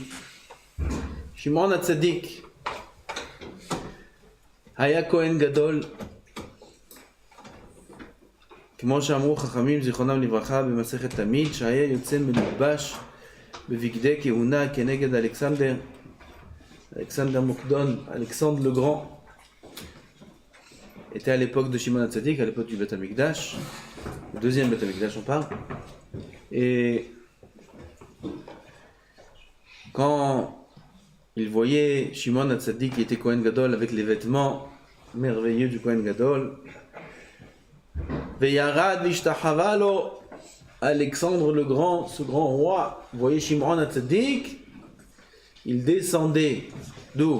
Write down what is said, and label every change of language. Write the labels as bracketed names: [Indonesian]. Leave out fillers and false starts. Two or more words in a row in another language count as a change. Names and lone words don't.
[Hebrew] שמעון הצדיק היה כהן גדול, כמו שאמרו חכמים זיכרונם לברכה במסכת תמיד, שהיה יוצא מלובש בבגדי כהונה כנגד אלכסנדר Mokdon, [French] Alexandre le Grand était à l'époque de Shimon HaTzadik, à l'époque du Beth HaMikdash, le deuxième Beth HaMikdash on parle. Et quand il voyait Shimon HaTzadik qui était [Hebrew] כהן גדול [French] avec les vêtements merveilleux du [Hebrew] כהן גדול, וירד והשתחוה לו, [French] Alexandre le Grand, ce grand roi, voyait Shimon HaTzadik, il descendait d'où?